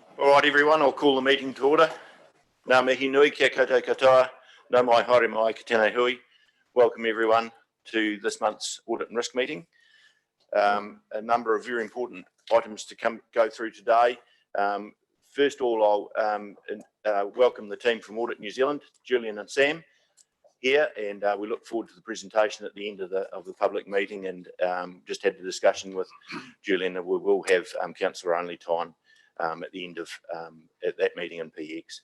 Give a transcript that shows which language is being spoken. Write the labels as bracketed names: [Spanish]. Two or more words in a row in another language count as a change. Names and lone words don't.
[English] right, everyone, I'll call the meeting to order. [Māori] Ngā mihi nui, kia koutou katoa, nau mai haere mai ki tēnei hui. [English] Welcome everyone to this month's Audit and Risk meeting. A number of very important items to go through today. First of all, I'll welcome the team from Audit New Zealand, Julian and Sam here, and we look forward to the presentation at the end of the public meeting, and just had the discussion with Julian that we will have councillor only time at the end of at that meeting in PX.